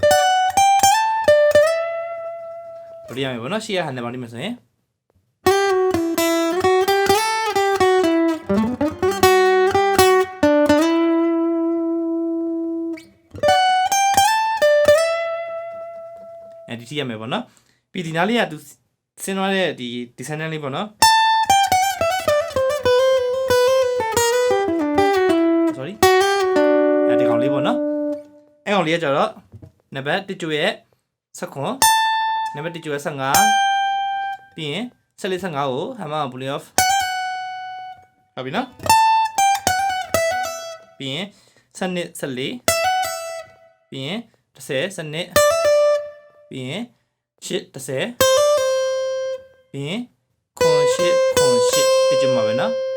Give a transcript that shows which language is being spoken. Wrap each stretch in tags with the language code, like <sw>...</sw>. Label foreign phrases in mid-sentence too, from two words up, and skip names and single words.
<my>ဘယ်လိုရမလဲပေါ့နော်ရှေ့ရဟန်တယ်ပါလိမ့်မယ်ဆိုရင်ဒီတီးရမယ်ပေါ့နော်ပြီးဒီနားလေးကသူဆင်းသွားတဲ့ဒီ descendant လေးပေါ့နော် sorry ဒီကောင်လေးပေါ့နော်အဲ့ကောင်လေးကကျတော့နံပါတ်1ကျိုးရဲ့19နံပါတ်1ကျိုးရဲ့15ပြီးရင်14 15ကို</my> <en>hammer pull off</en> <my>ဟုတ်ပြီနော် ပြီးရင်12 14ပြီးရင်10 12ပြီးရင်8 30ပြီးရင်ခွန်8ဒီကျမှာပဲနော်</my>